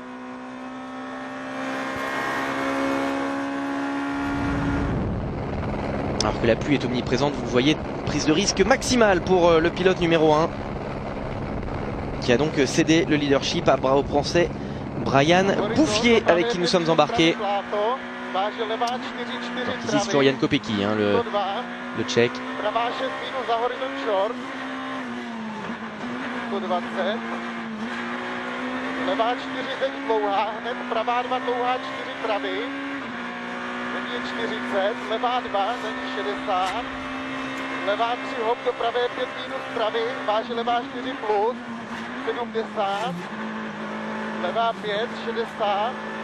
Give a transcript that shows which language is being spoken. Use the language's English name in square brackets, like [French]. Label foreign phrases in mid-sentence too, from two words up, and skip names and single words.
[French] Alors que la pluie est omniprésente, vous le voyez, prise de risque maximale pour le pilote numéro 1, qui a donc cédé le leadership au français Brian Bouffier, avec qui nous sommes embarqués. Donc ici c'est toujours Jan Kopecky, hein, le tchèque. [Czech] Je 40, levá 2, není 60, levá 3 hop do pravé, 5 minus pravý, váže levá 4 plus, 70, levá 5, 60,